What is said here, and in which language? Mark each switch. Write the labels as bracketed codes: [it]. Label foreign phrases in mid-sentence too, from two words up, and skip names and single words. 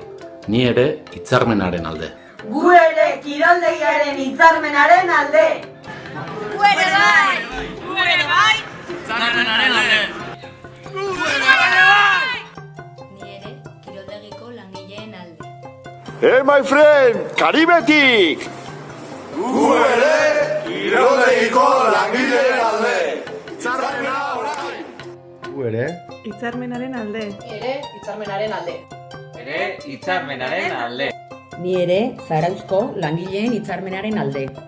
[eu] Ni ere hitzarmenaren alde. Gu ere kiroldegiaren hitzarmenaren alde. Gu ere bai! Gu ere bai! Hitzarmenaren alde! Gu ere bai! Ni ere kiroldegiko langileen alde. [en] Hey my friend, [eu] Karibetik! Gu ere kiroldegiko langileen alde. Hitzarmena orain! Gu ere Hitzarmenaren alde. Ere hitzarmenaren alde. Ere hitzarmenaren alde! Ni ere Zarauzko langileen hitzarmenaren alde.